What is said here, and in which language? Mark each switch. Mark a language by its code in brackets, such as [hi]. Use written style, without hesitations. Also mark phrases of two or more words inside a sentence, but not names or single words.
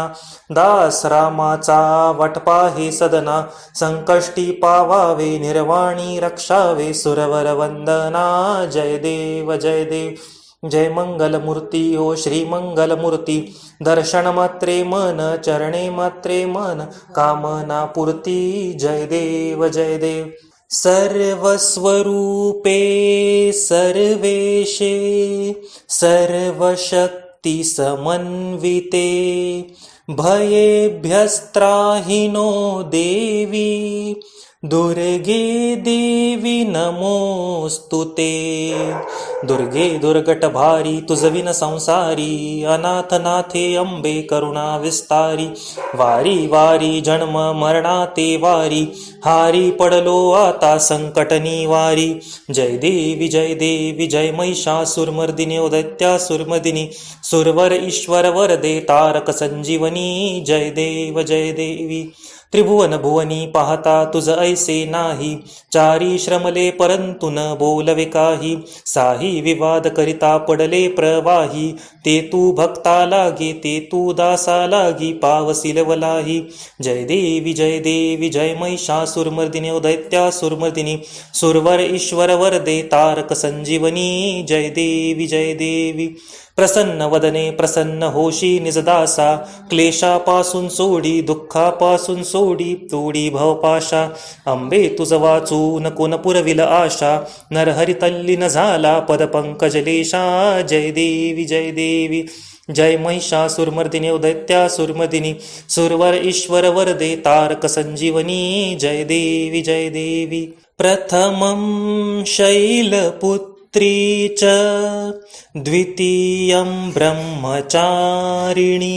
[mr] दास रामाचा वाटपा हे सदना. संकष्टी पावावे निर्वाणी रक्षावे सुरवर वंदना. जय देव जय देव जय मंगलमूर्ती ओ श्री मंगलमूर्ती. दर्शन मात्रे मन चरणे मात्रे मन कामना पूर्ती. जय देव जय देव. [sa] सर्वस्वरूपे सर्वेशे सर्वशक्ती समन्विते. भयेभ्यस्त्राहि नो देवी दुर्गे देवी नमोस्तुते. [mr] दुर्गे दुर्गट भारी तुझविन संसारी. अनाथनाथे अंबे करुणा विस्तारी. वारी वारी जन्म मरणाते वारी. हारी पडलो आता संकट निवारी. जय देवी जय महिषासुरमर्दिनी ओ दैत्यासुरमर्दिनी. सुरवर ईश्वर वरदे तारक संजीवनी. जय देवी. त्रिभुवन भुवनी पाहता तुझ ऐसे नाही. चारी श्रमले परंतु न बोलवे काही. साही विवाद करिता पडले प्रवाही. ते तू भक्ता लागे ते तू दासा लागी पावसिल वलाही. जय देवी जय महिषासुरमर्दिनी ओ दैत्यासुरमर्दिनी. सुरवर ईश्वर वरदे तारक संजीवनी. जय देवी. प्रसन्न वदने प्रसन्न होशी निजदासा. क्लेशापासून सोडी दुःखापासून सोडी तोडी भवपाशा. अंबे तुझ वाचून कोण पुरविल आशा. नरहरी तल्लीन झाला पदपंकजलेशा. जय देवी जय महिषासुरमर्दिनी ओ दैत्यासुरमर्दिनी. सुरवर ईश्वर वरदे तारक संजीवनी. जय देवी. [sa] प्रथमं शैलपुत्री च द्वितीयं ब्रह्मचारिणी.